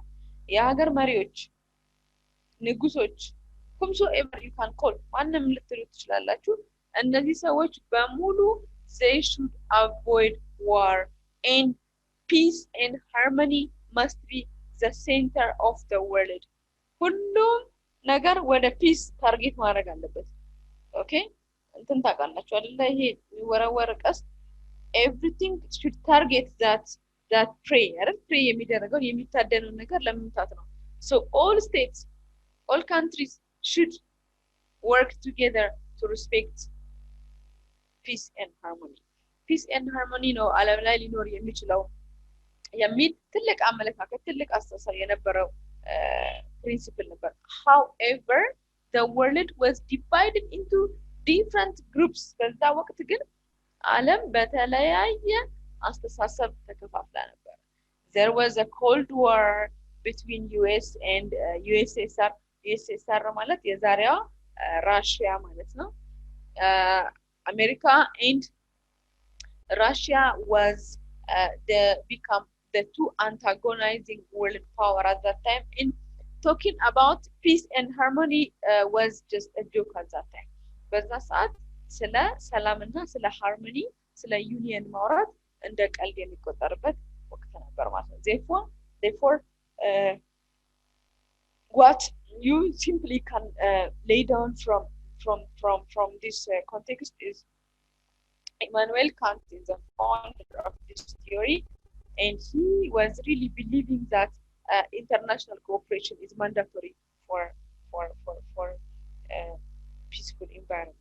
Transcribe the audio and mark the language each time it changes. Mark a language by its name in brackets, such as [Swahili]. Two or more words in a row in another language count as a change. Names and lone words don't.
[Amharic] የሀገር መሪዎች፣ ንጉሶች [English] whomsoever you can call [Amharic] ማንም ልትሉ ትችላላችሁ። እነዚህ ሰዎች በሙሉ [English] they should avoid war, and peace and harmony must be the center of the world. [Amharic] ሁሉም ነገር ወደ [English] peace target [Amharic] ማድረግ አለበት። ኦኬ እንትን ታውቃላችሁ አይደለ? ይሄ የሚወረወር ቀስት [English] everything should target that prey አይደል? prey [Amharic] የሚደረገው የሚታደነው ነገር ለመምታት ነው። [English] so all states, all countries should work together to respect peace and harmony. peace and harmony [Amharic] ነው ዓለም ላይ ሊኖር የሚችለው የሚል ትልቅ አመለካከት፣ ትልቅ አስተሳሰብ የነበረው principle ነበር። [English] however the world was divided into different groups. [Amharic] በዛ ወቅት ግን ዓለም በተለያየ አስተሳሰብ ተከፋፍላ ነበር። [English] there was a cold war between US and USSR. USSR [Amharic] ማለት የዛሬዋ ራሽያ ማለት ነው። [English] America and Russia was the two antagonizing world power at that time. In talking about peace and harmony was just a joke at that time. [Amharic] በዛ ሰዓት ስለ ሰላምና ስለ ሃርሞኒ ስለ ዩኒየን ማውራት እንደ ቀልድ የሚቆጠርበት ወቅት ነበር ማለት ነው። therefore [English] what you simply can lay down from this context is Immanuel Kant is the founder of this theory, and he was really believing that international cooperation is mandatory for peaceful environment.